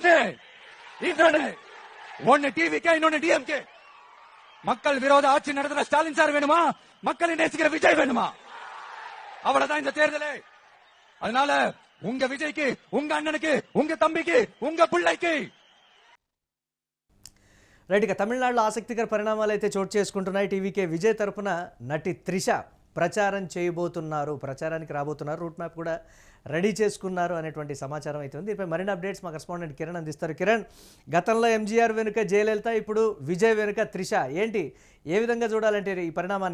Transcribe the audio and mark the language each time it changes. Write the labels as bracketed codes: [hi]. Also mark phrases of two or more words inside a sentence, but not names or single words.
[ta] ஒன்னு டிவிக்கே இன்னொன்னு டிஎம்கே. மக்கள் விரோத ஆட்சி நடத்துற ஸ்டாலின் சார் வேணுமா, மக்களை நேசிக்கிற விஜய் வேணுமா? அவ்வளவுதான் இந்த தேர்தலே. அதனால உங்க விஜய்க்கு, உங்க அண்ணனுக்கு, உங்க தம்பிக்கு, உங்க பிள்ளைக்கு [te] రైట్. ఇక తమిళనాడులో ఆసక్తికర పరిణామాలు అయితే చోటు చేసుకుంటున్నాయి. టీవీకే విజయ్ తరపున నటి త్రిష ప్రచారం చేయబోతున్నారు, ప్రచారానికి రాబోతున్నారు. రూట్ మ్యాప్ కూడా రెడీ చేసుకున్నారు అనేటువంటి సమాచారం అయితే ఉంది. దీనిపై మరిన్ని అప్డేట్స్ మా కరెస్పాండెంట్ కిరణ్ అందిస్తారు. కిరణ్, గతంలో ఎంజీఆర్ వెనుక జయలలిత, ఇప్పుడు విజయ్ వెనుక త్రిష, ఏంటి ఏ విధంగా చూడాలంటే ఈ పరిణామాన్ని?